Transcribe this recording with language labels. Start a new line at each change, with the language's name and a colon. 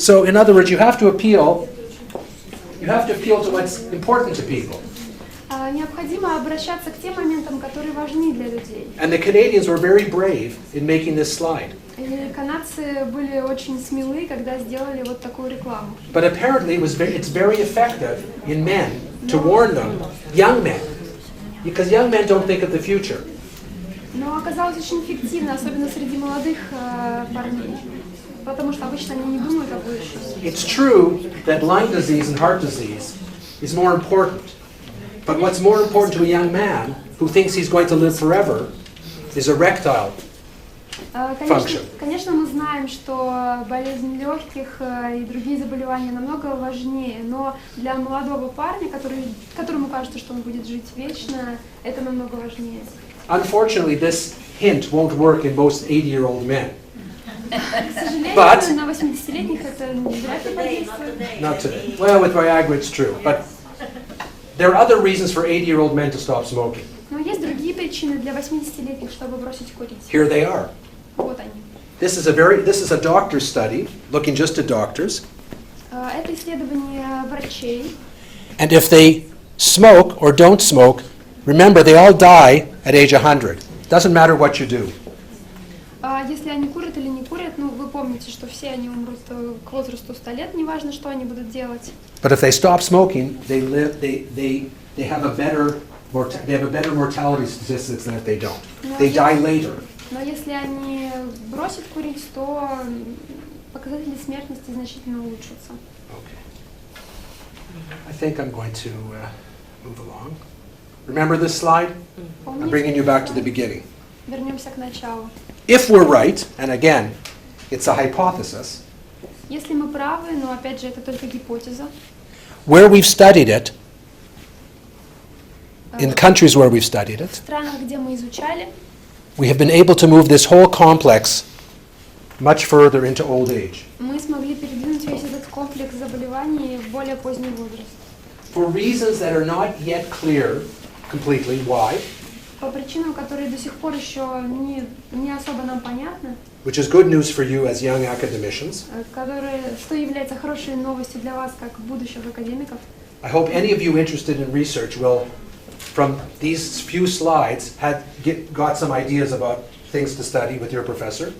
English: So in other words, you have to appeal to what's important to people.
Russian: Необходимо обращаться к тем моментам, которые важны для людей.
English: And the Canadians were very brave in making this slide.
Russian: И канадцы были очень смелы, когда сделали вот такую рекламу.
English: But apparently it's very effective in men to warn them, young men, because young men don't think of the future.
Russian: Но оказалось очень эффективно, особенно среди молодых парней, потому что обычно они не думают о будущем.
English: It's true that lung disease and heart disease is more important. But what's more important to a young man who thinks he's going to live forever is erectile function.
Russian: Конечно, мы знаем, что болезнь легких и другие заболевания намного важнее, но для молодого парня, которому кажется, что он будет жить вечно, это намного важнее.
English: Unfortunately, this hint won't work in most 80-year-old men.
Russian: К сожалению,
English: But-
Russian: на 80-летних это вряд ли подействует.
English: Not today. Well, with Viagra it's true, but there are other reasons for 80-year-old men to stop smoking.
Russian: Но есть другие причины для 80-летних, чтобы бросить курить.
English: Here they are.
Russian: Вот они.
English: This is a doctor's study, looking just at doctors.
Russian: Это исследование врачей.
English: And if they smoke or don't smoke, remember they all die at age 100. Doesn't matter what you do.
Russian: Если они курят или не курят, ну вы помните, что все они умрут к возрасту 100 лет, неважно, что они будут делать.
English: But if they stop smoking, they have a better mortality statistics than if they don't. They die later.
Russian: Но если они бросят курить, то показатели смертности значительно улучшатся.
English: Okay. I think I'm going to move along. Remember this slide? I'm bringing you back to the beginning.
Russian: Вернемся к началу.
English: If we're right, and again, it's a hypothesis,
Russian: Если мы правы, но опять же это только гипотеза,
English: where we've studied it, in countries where we've studied
Russian: в
English: it,
Russian: странах, где мы изучали,
English: we have been able to move this whole complex much further into old age.
Russian: мы смогли передвинуть весь этот комплекс заболеваний в более поздний возраст.
English: For reasons that are not yet clear completely, why?
Russian: По причинам, которые до сих пор еще не особо нам понятны,
English: Which is good news for you as young academicians.
Russian: что является хорошей новостью для вас, как будущих академиков.
English: I hope any of you interested in research will from these few slides, got some ideas about things to study with your professor.